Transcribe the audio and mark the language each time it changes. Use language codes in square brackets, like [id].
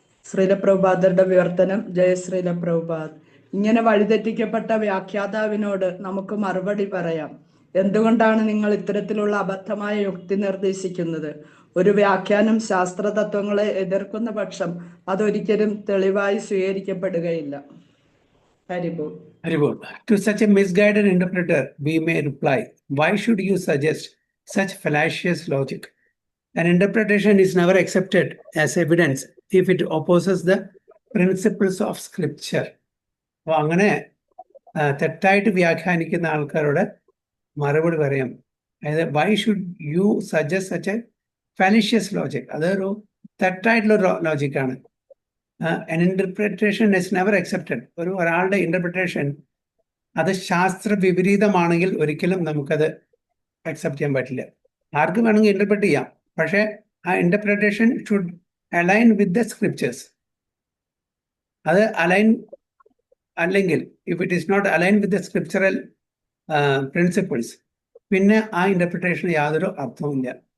[ml] ശ്രീലപ്രഭുപാദരുടെ വിവർത്തനം. ജയ ശ്രീലപ്രഭുപാദ്. ഇങ്ങനെ വഴിതെറ്റിക്കപ്പെട്ട വ്യാഖ്യാതാവിനോട് നമുക്ക് മറുപടി പറയാം. എന്തുകൊണ്ടാണ് നിങ്ങൾ ഇത്തരത്തിലുള്ള അബദ്ധമായ യുക്തി നിർദ്ദേശിക്കുന്നത്? ഒരു വ്യാഖ്യാനം ശാസ്ത്രതത്വങ്ങളെ എതിർക്കുന്ന പക്ഷം അതൊരിക്കലും തെളിവായി സ്വീകരിക്കപ്പെടുകയില്ല. ഹരിബോൾ. Haribol. [en] To such a misguided interpreter, we may reply, why should you suggest such fallacious logic? An interpretation is never accepted as evidence if it opposes the principles of scripture. [ml] അപ്പോൾ അങ്ങനെ തെറ്റായിട്ട് വ്യാഖ്യാനിക്കുന്ന ആൾക്കാരോട് മറുപടി പറയാം. [en] അതായത് why should you suggest such a fallacious logic. [ml] അതൊരു തെറ്റായിട്ടുള്ള ലോജിക്കാണ്. [en] an interpretation is never accepted. [ml] ഒരാളുടെ ഇന്റർപ്രിട്ടേഷൻ അത് ശാസ്ത്ര വിപരീതമാണെങ്കിൽ ഒരിക്കലും നമുക്കത് അക്സെപ്റ്റ് ചെയ്യാൻ പറ്റില്ല. ആർക്ക് വേണമെങ്കിൽ ഇന്റർപ്രറ്റ് ചെയ്യാം, പക്ഷേ ആ interpretation [en] Should align with the scriptures. [ml] അത് അലൈൻ അല്ലെങ്കിൽ [en] if it is not align with the scriptural principles, [ml] പിന്നെ ആ ഇന്റർപ്രിട്ടേഷന് യാതൊരു അർത്ഥവുമില്ല.